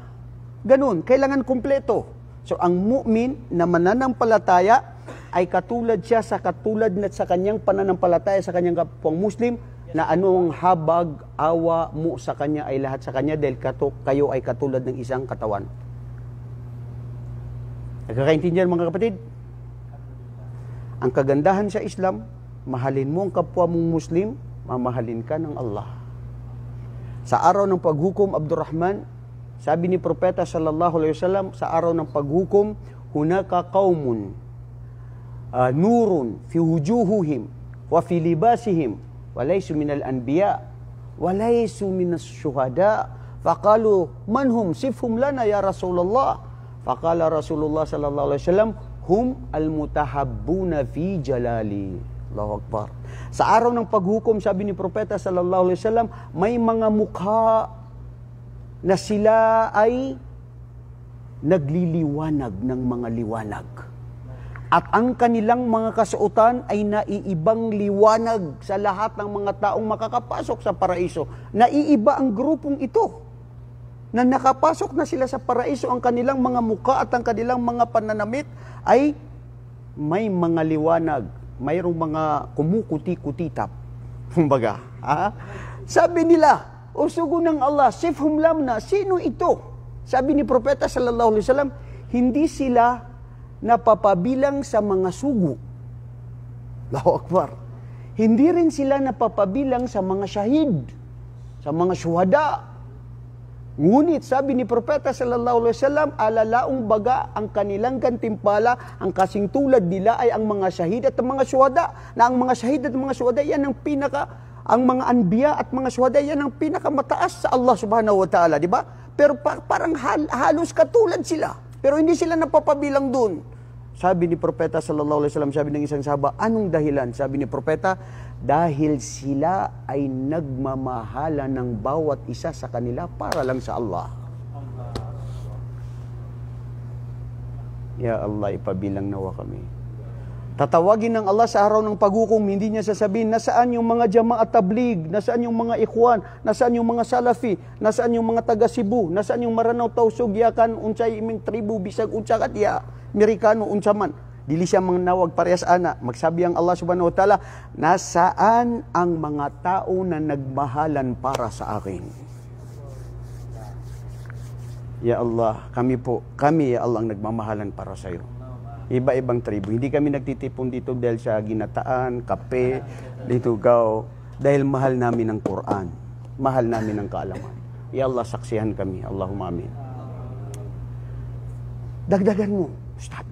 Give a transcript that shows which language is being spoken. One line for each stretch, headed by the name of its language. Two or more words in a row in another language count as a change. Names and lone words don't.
Filipino: Ganun, kailangan kumpleto. So, ang mu'min na mananampalataya ay katulad siya sa katulad na sa kanyang pananampalataya sa kanyang kapwang Muslim, na anong habag, awa mo sa kanya ay lahat sa kanya dahil kayo ay katulad ng isang katawan. Nagkakaintindihan mga kapatid? Ang kagandahan sa Islam, mahalin mo ang kapwa mong Muslim, mamahalin ka ng Allah. Sa araw ng paghukom, Abdurrahman, sabi ni Propeta
Arabic: صلى الله عليه وسلم,
Filipino: sa araw ng paghukom,
Arabic: هناك قوم نور في وجوههم وفي لباسهم وليسوا من الأنبياء وليسوا من الشهداء فقالوا من هم صفهم لنا يا رسول الله فقال رسول الله صلى الله عليه وسلم هم المتحابون في جلالي. الله أكبر.
Filipino: Sa araw ng paghukom, sabi ni Propeta
Arabic: صلى الله عليه وسلم,
Filipino: may mga mukha na sila ay nagliliwanag ng mga liwanag. At ang kanilang mga kasuotan ay naiibang liwanag sa lahat ng mga taong makakapasok sa paraiso. Naiiba ang grupong ito. Na nakapasok na sila sa paraiso, ang kanilang mga mukha at ang kanilang mga pananamit ay may mga liwanag. Mayroong mga kumukuti-kutitap. Kumbaga, sabi nila, o sugo ng Allah,
Arabic: صفهم لنا,
Filipino: sino ito? Sabi ni Propeta
Arabic: صلى الله عليه وسلم,
Filipino: hindi sila napapabilang sa mga sugo.
Arabic: الله أكبر.
Filipino: Hindi rin sila napapabilang sa mga syahid, sa mga syuhada. Ngunit sabi ni Propeta
Arabic: صلى الله عليه وسلم,
Filipino: alalaong baga ang kanilang gantimpala, ang kasing tulad nila ay ang mga syahid at ang mga syuhada. Na ang mga syahid at mga syuhada, yan ang mga anbiya at mga syuhada, yan ang pinakamataas sa
Arabic: الله سبحانه وتعالى,
Filipino: di ba? Pero parang halos katulad sila. Pero hindi sila napapabilang dun. Sabi ni Propeta
Arabic: صلى الله عليه وسلم,
Filipino: sabi ng isang sahaba, anong dahilan? Sabi ni Propeta, dahil sila ay nagmamahala ng bawat isa sa kanila para lang sa Allah.
Arabic: يا الله,
Filipino: ipabilang nawa kami. Tatawagin ng Allah sa araw ng paghukom, hindi niya sasabihin, nasaan yung mga jama'at tablig, nasaan yung mga ikhwan, nasaan yung mga salafi, nasaan yung mga taga Cebu, nasaan yung Maranao, Tausug,
Cebuano: Yakan, unsay iming tribu, bisag, unsakat, ya, Amerikano, unsaman. Dili siya mangnawag parehas ana.
Filipino: Magsabi ang
Arabic: الله سبحانه وتعالى,
Filipino: nasaan ang mga tao na nagmahalan para sa akin?
Arabic: يا الله,
Filipino: kami
Arabic: يا الله
Filipino: ang nagmamahalan para sa iyo. Iba-ibang tribu. Hindi kami nagtitipon dito dahil sa ginataan, kape, dito dahil mahal namin ang Quran. Mahal namin ang kaalaman.
Arabic: يا الله,
Filipino: saksihan kami.
Arabic: اللهم آمين.
Filipino: Dagdagan mo, Ustad.